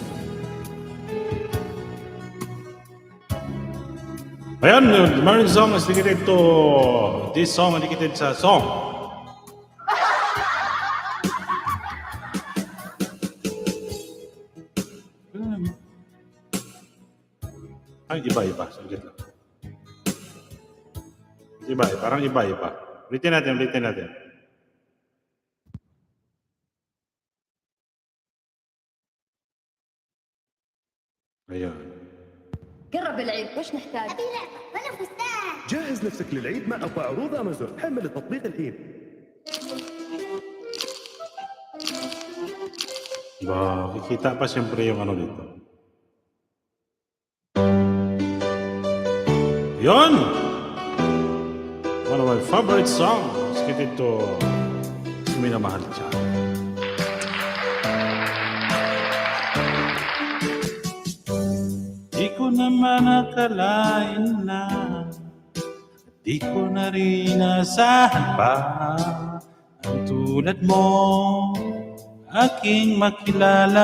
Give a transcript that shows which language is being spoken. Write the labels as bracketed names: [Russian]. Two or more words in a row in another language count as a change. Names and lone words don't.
[Filipino] Ayan, [English] Marin song is dedicated to this song, dedicated sa song. [Filipino] Ay, iba. Saglit lang. Iba, parang iba. Ulitin natin. Ayan. [Arabic] قرب العيد وش نحتاج؟ أبي لعبة وأنا فستان. جهز نفسك للعيد مع أقوى عروض أمازون. حمل التطبيق الحين. [Filipino] Kikita pa siyempre yung ano dito. Yun! [English] One of my favorite songs. [Filipino] Kita ito, minamahal siya. Di ko naman akalain na, di ko na rin asahan pa, ang tulad mo, aking makilala.